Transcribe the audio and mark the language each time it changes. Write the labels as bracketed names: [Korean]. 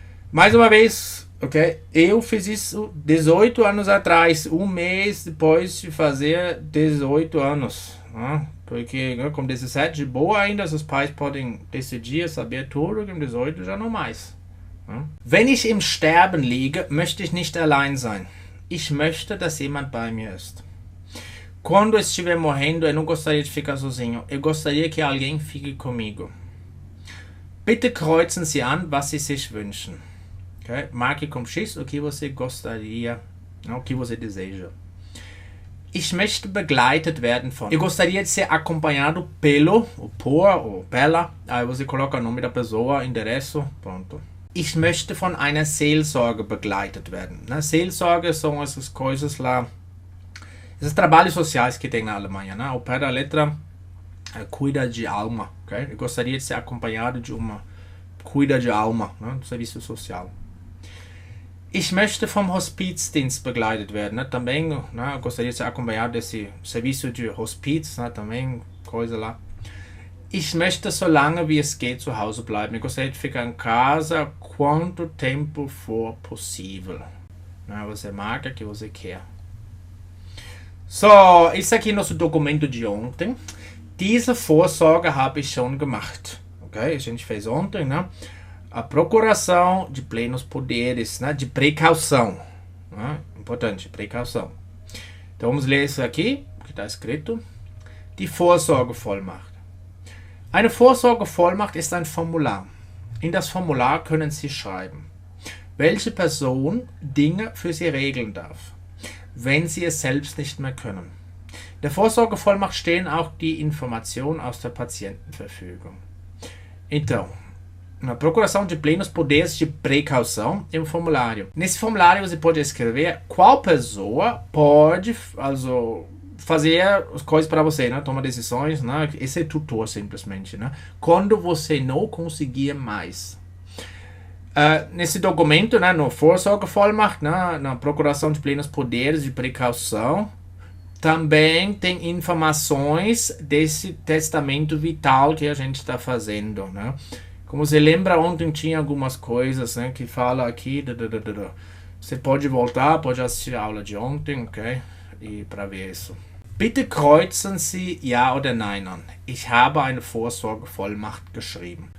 [Portuguese] Mais uma vez, ok? Eu fiz isso 18 anos atrás, um mês depois de fazer 18 anos. Né? Porque com 17, de boa ainda, os pais podem decidir, saber tudo, com 18 já não mais. Né? [German] Wenn ich im Sterben liege, möchte ich nicht allein sein. Ich möchte, dass jemand bei mir ist. [Portuguese] Quando eu estiver morrendo, eu não gostaria de ficar sozinho. Eu gostaria que alguém fique comigo. [German] Bitte kreuzen Sie an, was Sie sich wünschen. [Portuguese] Okay? Marque com X o que você gostaria, o que você deseja. [German] Ich möchte begleitet werden von. [Portuguese] Eu gostaria de ser acompanhado pelo, ou por, ou pela. Aí você coloca o nome da pessoa, endereço, pronto. [German] Ich möchte von einer Seelsorge begleitet werden. [Portuguese] Na Seelsorge são essas coisas lá, esses trabalhos sociais que tem na Alemanha, né? Ao pé da letra, cuida de alma. Okay? Eu gostaria de ser acompanhado de uma cuida de alma, né? Do serviço social. [German] Ich möchte vom Hospizdienst begleitet werden, né? [Portuguese] Também, né? Gostaria de ser acompanhado desse serviço de hospiz, né? Também, coisa lá. [German] Ich möchte so lange wie es geht zu Hause bleiben. [Portuguese] Eu gostaria de ficar em casa quanto tempo for possível. Né? Você marca que você quer. So, esse aqui é nosso documento de ontem. [German] Diese Vorsorge habe ich schon gemacht. [Portuguese] Ok? A gente fez ontem, né? A procuração de plenos poderes, né? De precaução. Né? Importante, precaução. Então vamos ler isso aqui, que está escrito. [German] Die Vorsorgevollmacht. Eine Vorsorgevollmacht ist ein Formular. In das Formular können Sie schreiben, welche Person Dinge für Sie regeln darf, wenn Sie es selbst nicht mehr können. In der Vorsorgevollmacht stehen auch die Informationen aus der Patientenverfügung. [Portuguese] Então, na procuração de plenos poderes de precaução é um formulário. Nesse formulário você pode escrever qual pessoa pode fazer as coisas para você, né? Tomar decisões, né? Esse é tutor simplesmente, né? Quando você não conseguir mais. Nesse documento, né? No Vorsorgevollmacht, né? Na procuração de plenos poderes de precaução, também tem informações desse testamento vital que a gente está fazendo, né? Como você lembra, ontem tinha algumas coisas, né, que fala aqui. Você pode voltar, pode assistir a aula de ontem, ok? E para ver isso. [German] Bitte kreuzen Sie Ja oder Nein an. Ich habe eine Vorsorgevollmacht geschrieben.